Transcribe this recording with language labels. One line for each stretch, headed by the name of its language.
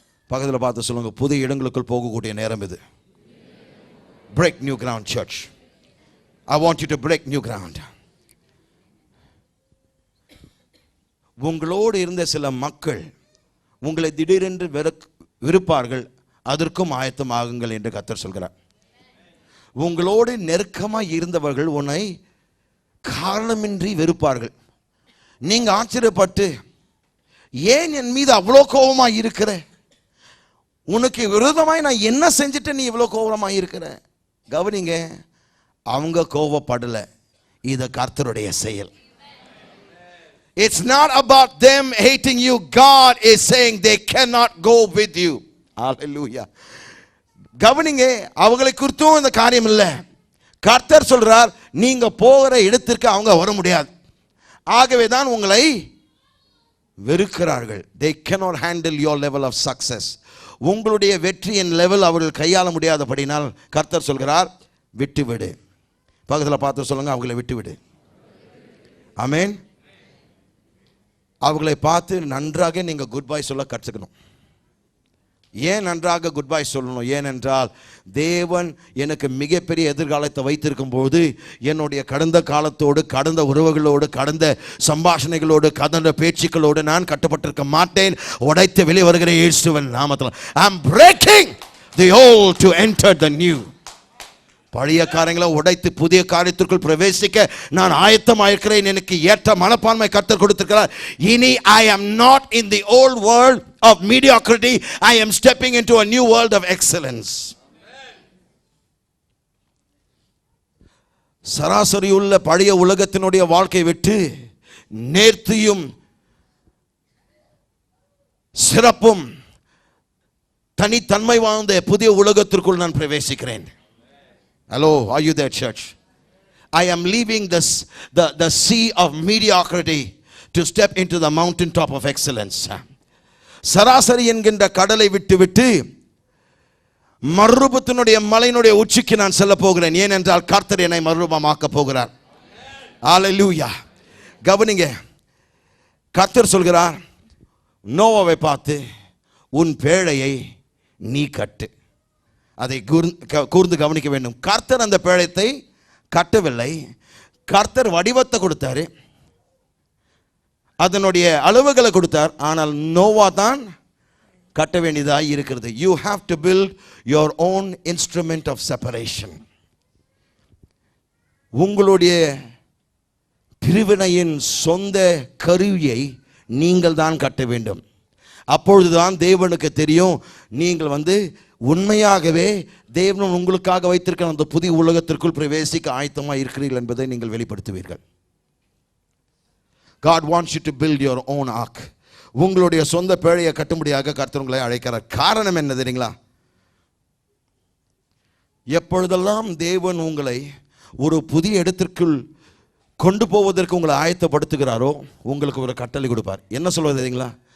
Tamil: பக்கத்தில் பார்த்து சொல்லுங்க, புதிய இடங்களுக்குள் போகக்கூடிய நேரம் இது.
English: Break new ground, church. I want you to break new ground.
Tamil: உங்களோடு இருந்த சில மக்கள் உங்களை திடீரென்று வெறுப்பார்கள், அதற்கும் ஆயத்தமாகுங்கள் என்று கர்த்தர் சொல்கிறார். உங்களோடு நெருக்கமாக இருந்தவர்கள் உன்னை காரணமின்றி வெறுப்பார்கள். நீங்க ஆச்சரியப்பட்டு, ஏன் என் மீது அவ்வளோ கோபமாக இருக்கிற, உனக்கு விரோதமாய் நான் என்ன செஞ்சுட்டு நீ இவ்வளோ கோபமாக இருக்கிற? கவனிங்க, அவங்க கோபப்படலை, இது கர்த்தருடைய செயல்.
English: It's not about them hating you. God is saying they cannot go with you. Hallelujah.
Tamil: கவனிங்க, அவங்களை குறித்தும் இந்த காரியம் இல்லை. கர்த்தர் சொல்றார், நீங்க போகிற இடத்திற்கு அவங்க வர முடியாது. ஆகவே தான் உங்களை வெறுக்கிறார்கள்.
English: They cannot handle your level of success.
Tamil: உங்களுடைய வெற்றியின் லெவல் அவர்கள் கையாள முடியாதபடினால் கர்த்தர் சொல்கிறார், விட்டுவிடு. பக்கத்தில் பார்த்து சொல்லுங்க, அவங்களை விட்டுவிடு. ஆமென். அவர்களை பார்த்து நன்றாக நீங்கள் குட் பை சொல்ல கற்றுக்கணும். ஏன் நன்றாக குட் பை சொல்லணும்? ஏனென்றால் தேவன் எனக்கு மிகப்பெரிய எதிர்காலத்தை வைத்திருக்கும் போது என்னுடைய கடந்த காலத்தோடு, கடந்த உறவுகளோடு, கடந்த சம்பாஷணைகளோடு, கடந்த பேச்சுக்களோடு நான் கட்டுப்பட்டிருக்க மாட்டேன். உடைத்து வெளியே வருகிற இயேசுவின் நாமத்தில்
English: I am breaking the old to enter the new.
Tamil: பழைய காரியங்களை உடைத்து புதிய காரியத்திற்குள் பிரவேசிக்க நான் ஆயத்தமாயிருக்கிறேன். எனக்கு ஏற்ற மனப்பான்மை கர்த்தர் கொடுத்திருக்கிறார். இனி
English: I am not in the old world of mediocrity. I am stepping into a new world of excellence.
Tamil: சராசரியுள்ள பழைய உலகத்தினுடைய வாழ்க்கை விட்டு நேர்த்தியும் சிறப்பும் தனித்தன்மை வாழ்ந்த புதிய உலகத்திற்குள் நான் பிரவேசிக்கிறேன்.
English: Hello, are you there, church? I am leaving the sea of mediocrity to step into the mountain top of excellence.
Tamil: சராசரி என்கின்ற கடலை விட்டு மறுரூபத்தினுடைய மலையினுடைய உச்சிக்கு நான் செல்ல போகிறேன். ஏனென்றால் கர்த்தர் என்னை மறுரூபமாக்க போகிறார். ஹல்லேலூயா. கவனிங்க, கர்த்தர் சொல்கிறார், நோவாவை பார்த்து, உன் பேழையை நீ கட்டு. அதை கூர்ந்து கவனிக்க வேண்டும். கர்த்தர் அந்த பேழையை கட்டவில்லை. கர்த்தர் வடிவத்தை கொடுத்தாரு, அதனுடைய அளவுகளை கொடுத்தார். ஆனால் நோவா தான் கட்ட வேண்டியதாக இருக்கிறது.
English: You have to build your own instrument of separation.
Tamil: உங்களுடைய பிரிவினையின் சொந்த கருவியை நீங்கள் தான் கட்ட வேண்டும். அப்பொழுதுதான் தேவனுக்கு தெரியும் நீங்கள் உண்மையாகவே தேவன் உங்களுக்காக வைத்திருக்கிற அந்த புதிய உலகத்திற்குள் பிரவேசிக்க ஆயத்தமாக இருக்கிறீர்கள் என்பதை நீங்கள் வெளிப்படுத்துவீர்கள்.
English: God wants you to build your own ark.
Tamil: உங்களுடைய சொந்த பேழையை கட்டும்படியாக கர்த்தர் உங்களை அழைக்கிறார். காரணம் என்ன தெரியுங்களா? எப்பொழுதெல்லாம் தேவன் உங்களை ஒரு புதிய இடத்திற்குள் கொண்டு போவதற்கு உங்களை ஆயத்தப்படுத்துகிறாரோ உங்களுக்கு ஒரு கட்டளை கொடுப்பார். என்ன சொல்வது தெரியுங்களா?